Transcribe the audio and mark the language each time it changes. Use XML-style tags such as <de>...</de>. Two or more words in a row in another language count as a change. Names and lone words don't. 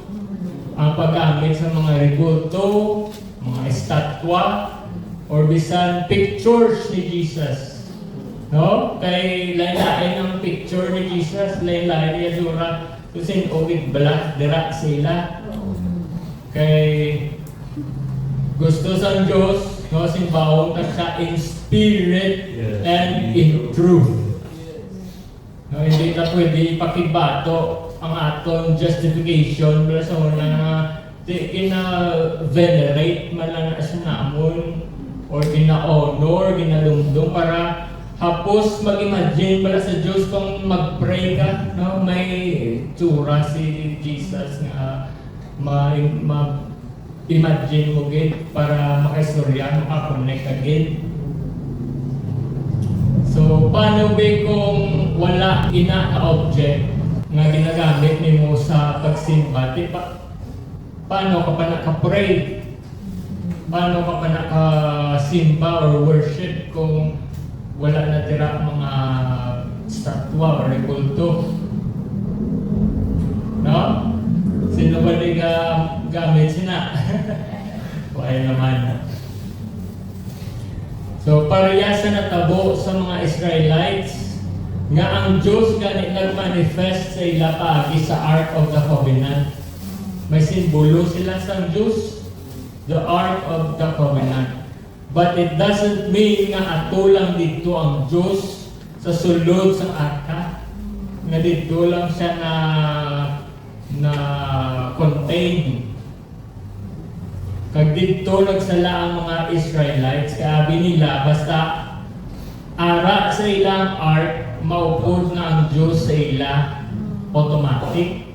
<hil>Ang paggamit sa mga rebulto, mga estatwa, or bisan pictures ni Jesus. No? Kay lain-lain ang picture ni Jesus, lain-lain niya dura, kasi obig black, dira sila. Kay gusto sa Diyos, no, simbahon ka siya</hil> <en>in spirit and in truth.</en> <hil>Hindi na pwede ipakibato ang atong justification para sa una nga venerate man lang na sa namon or gina-honor, ginalumdum para hapos mag-imagine pala sa Diyos kung mag-pray ka, no? May tsura si Jesus nga imagine mo gid para makaistorya, makakonect agad. So, paano ba kung wala ina na object nga ginagamit nimo sa pagsimba? Paano ka pa naka-pray? Paano ka pa naka-simba or worship kung wala na tira mga statwa or kulto? No? Sino ba di gamit sina? Wala naman. So, parehas na natabo sa mga Israelites nga ang Diyos ganit nag-manifest sa ila paagi sa Ark of the Covenant. May simbolo sila sa Diyos, the Ark of the Covenant.</hil> <en>But it doesn't mean</en> <hil>nga ato lang dito ang Diyos sa sulod sa arka. Nga dito lang siya na contain. Kag dito nagsala ang mga Israelites, kaya nila basta ara sa ilang ark, maupod na ang Diyos sa ila automatic.</hil>